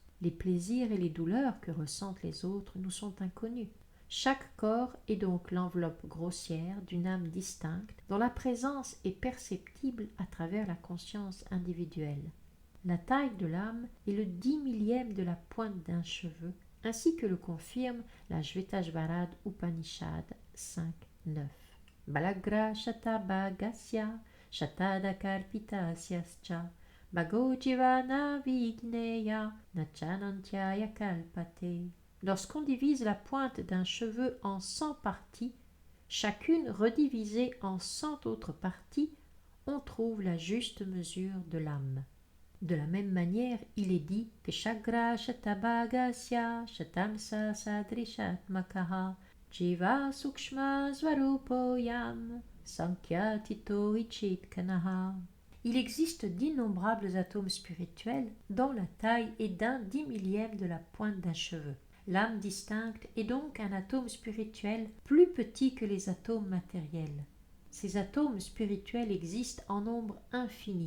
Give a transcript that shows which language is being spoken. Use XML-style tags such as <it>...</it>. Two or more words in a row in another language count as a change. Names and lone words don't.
<fr>Les plaisirs et les douleurs que ressentent les autres nous sont inconnus. Chaque corps est donc l'enveloppe grossière d'une âme distincte dont la présence est perceptible à travers la conscience individuelle. La taille de l'âme est le 10 millième de la pointe d'un cheveu, ainsi que le confirme la Shvetashvarad Upanishad 5.9.</fr> <sa>Balagra Shata Bhagasya Shatada Karpitasyascha Bhago Jivana Vigneya Nachanantyaya Kalpate.</sa> <fr>Lorsqu'on divise la pointe d'un cheveu en 100 parties, chacune redivisée en 100 autres parties, on trouve la juste mesure de l'âme. De la même manière, il est dit que</fr> <sa>Shagra Shatabhagasya Shatamsa Sadrishatmakaha Jiva Sukshma Svarupoyam Sankyatito Ichitkanaha.</sa> <fr>Il existe d'innombrables atomes spirituels dont la taille est d'un 10 millième de la pointe d'un cheveu. L'âme distincte est donc un atome spirituel plus petit que les atomes matériels. Ces atomes spirituels existent en nombre infini.</fr>